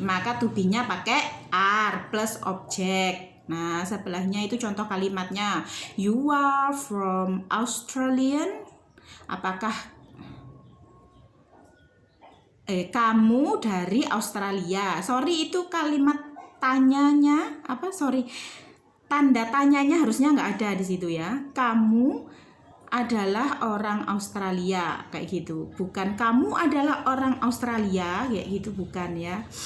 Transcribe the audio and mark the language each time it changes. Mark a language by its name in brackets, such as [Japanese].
[Indonesian] Maka to be-nya pakai are plus objek. Nah, sebelahnya itu contoh kalimatnya. [English] You are from Australian. [Indonesian] Apakah kamu dari Australia? Sorry, itu kalimat tanyanya apa? Sorry, tanda tanyanya harusnya nggak ada di situ ya. Kamu adalah orang Australia kayak gitu, bukan kamu adalah orang Australia kayak gitu, bukan ya.